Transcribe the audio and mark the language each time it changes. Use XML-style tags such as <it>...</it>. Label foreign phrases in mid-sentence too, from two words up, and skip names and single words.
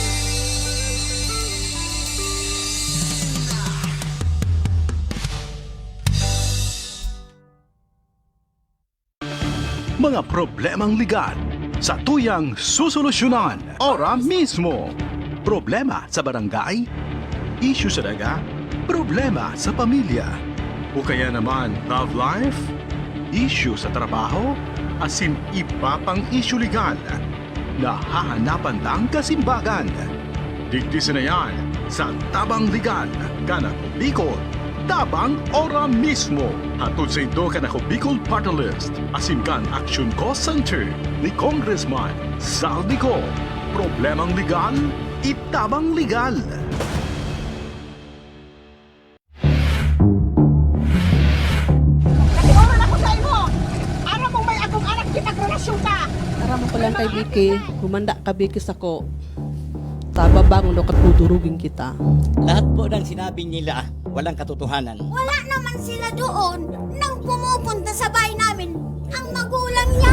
<bik>Mga problemang legal sa tuyang susolusyonan ora mismo. Problema sa barangay, issue sa daga, problema sa pamilya. O kaya naman love life, issue sa trabaho, asin iba pang issue legal na hahanapan ng kasimbagan. Digdisin na yan sa Tabang Legal, Kanako Bicol, Tabang ora mismo. Hatod sa ito Kanako Bicol Party List, asin kan Action Cost Center ni Congressman Saldi Co. Problemang legal, itabang legal. Nakiuman ako sa imo. Ara mo may akong anak kitagrelasyon ka. Ara mo palang kay Vicky, humanda ka Vicky sako. Tababang ulo katudurugin kita.</bik> <tl>Lahat po ng sinabi nila, walang katotohanan. Wala naman sila doon nang pumupunta sa bahay namin ang magulang niya.</tl>